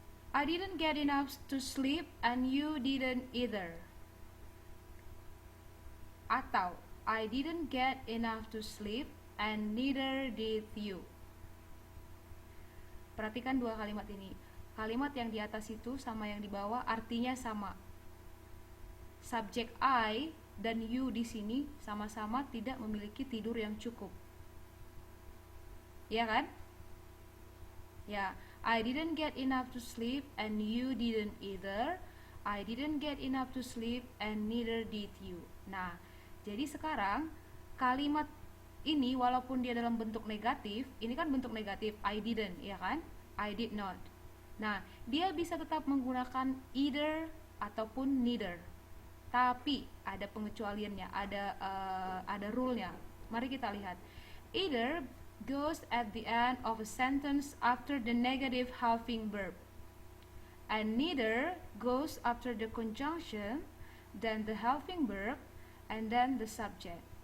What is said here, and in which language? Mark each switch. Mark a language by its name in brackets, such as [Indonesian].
[English] I didn't get enough to sleep and you didn't either. [Indonesian] Atau [English] I didn't get enough to sleep and neither did you. [Indonesian] Perhatikan dua kalimat ini. Kalimat yang di atas itu sama yang di bawah artinya sama. Subjek I dan you di sini sama-sama tidak memiliki tidur yang cukup. Ya kan? Ya, [English] I didn't get enough to sleep and you didn't either. I didn't get enough to sleep and neither did you. [Indonesian] Nah, jadi sekarang kalimat ini walaupun dia dalam bentuk negatif, ini kan bentuk negatif, [English] I didn't, [Indonesian] ya kan? [English] I did not. [Indonesian] Nah, dia bisa tetap menggunakan either ataupun neither. Tapi ada pengecualiannya, ada rule-nya. Mari kita lihat. [English] Either goes at the end of a sentence after the negative helping verb, and neither goes after the conjunction, then the helping verb, and then the subject.